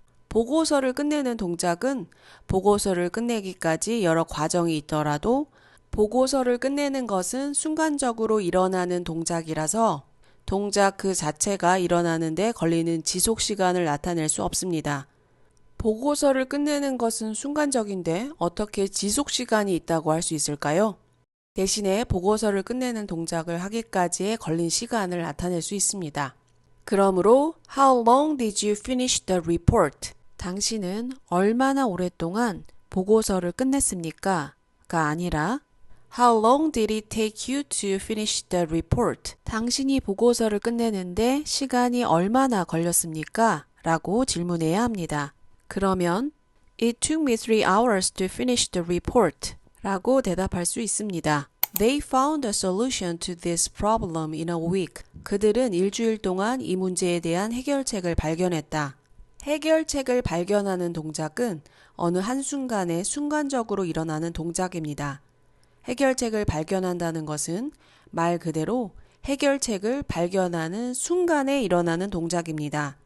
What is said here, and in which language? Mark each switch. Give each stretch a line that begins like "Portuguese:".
Korean: 보고서를 끝내는 동작은 보고서를 끝내기까지 여러 과정이 있더라도 보고서를 끝내는 것은 순간적으로 일어나는 동작이라서 동작 그 자체가 일어나는 데 걸리는 지속 시간을 나타낼 수 없습니다. 보고서를 끝내는 것은 순간적인데 어떻게 지속 시간이 있다고 할 수 있을까요? 대신에 보고서를 끝내는 동작을 하기까지에 걸린 시간을 나타낼 수 있습니다. 그러므로
English: How long did you finish the report?
Korean: 당신은 얼마나 오랫동안 보고서를 끝냈습니까? 가 아니라
English: How long did it take you to finish the report?
Korean: 당신이 보고서를 끝내는데 시간이 얼마나 걸렸습니까? 라고 질문해야 합니다. 그러면
English: It took me 3 hours to finish the report
Korean: 라고 대답할 수 있습니다.
English: They found a solution to this problem in a week.
Korean: 그들은 일주일 동안 이 문제에 대한 해결책을 발견했다. 해결책을 발견하는 동작은 어느 한순간에 순간적으로 일어나는 동작입니다. 해결책을 발견한다는 것은 말 그대로 해결책을 발견하는 순간에 일어나는 동작입니다.